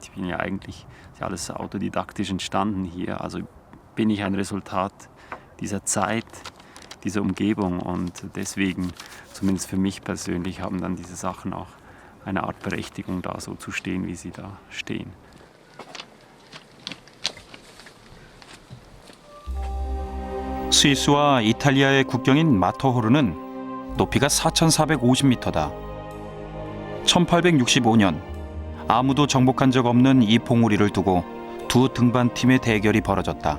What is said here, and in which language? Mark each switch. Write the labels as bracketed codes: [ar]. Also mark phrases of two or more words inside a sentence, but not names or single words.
[de] Ich bin ja eigentlich alles autodidaktisch entstanden hier. Also bin ich ein Resultat dieser Zeit, dieser Umgebung und deswegen, zumindest für mich persönlich, haben dann diese Sachen auch eine Art Berechtigung, da so zu stehen, wie sie da stehen. [ko] 스위스와 이탈리아의 국경인 마터호르는 높이가 4,450m다. 1865년 아무도 정복한 적 없는 이 봉우리를 두고 두 등반팀의 대결이 벌어졌다.